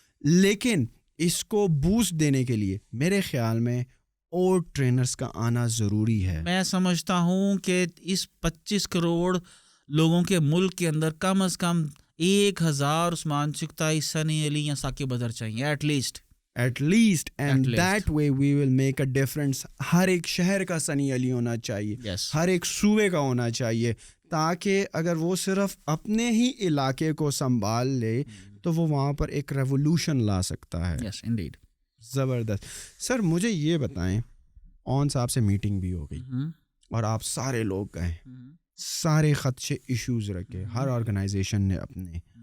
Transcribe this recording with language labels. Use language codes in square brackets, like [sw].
[ur] لیکن اس کو بوسٹ دینے کے لیے میرے خیال میں اور ٹرینرز کا آنا ضروری ہے. میں سمجھتا ہوں کہ اس 25 کروڑ لوگوں کے ملک کے اندر کم از کم 1000 عثمان چغتائی, سنی علی یا ثاقب بدر چاہیے at least [en] and that way we will make a difference. [ur] ہر ایک شہر کا سنی علی ہونا چاہیے, ہر ایک صوبے کا ہونا چاہیے, تاکہ اگر وہ صرف اپنے ہی علاقے کو سنبھال لے تو وہ وہاں پر ایک ریولوشن لا سکتا ہے. یس انڈیڈ. زبردست. سر مجھے یہ بتائیں, اون صاحب سے میٹنگ بھی ہو گئی اور آپ سارے لوگ گئے, سارے خدشے ایشوز رکھے, ہر آرگنائزیشن نے اپنے.